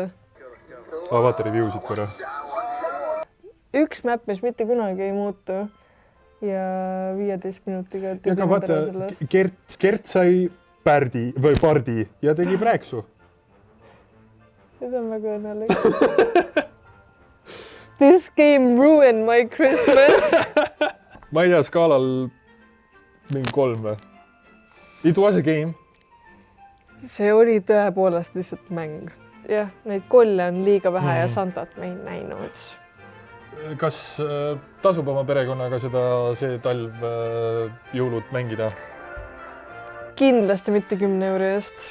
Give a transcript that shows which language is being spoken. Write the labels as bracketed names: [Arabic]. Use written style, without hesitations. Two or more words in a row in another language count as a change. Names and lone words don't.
[Estonian] Vaata reviewsid korra. Üks map, mis mitte kunagi ei muutu. Ja 15 minutiga... Aga vaata, Gert sai pardi ja tegi prääksu. Nüüd on väga õnnelik. [English] This game ruined my Christmas. [Estonian] Ma ei tea, skaalal mingi 3 või? [English] It was a game. [Estonian] See oli tõepoolest lihtsalt mäng. Jah, neid kolle on liiga vähe ja Santat me ei näinud. Kas tasub oma perekonnaga see talv jõulud mängida? Kindlasti mitte 10 euro eest.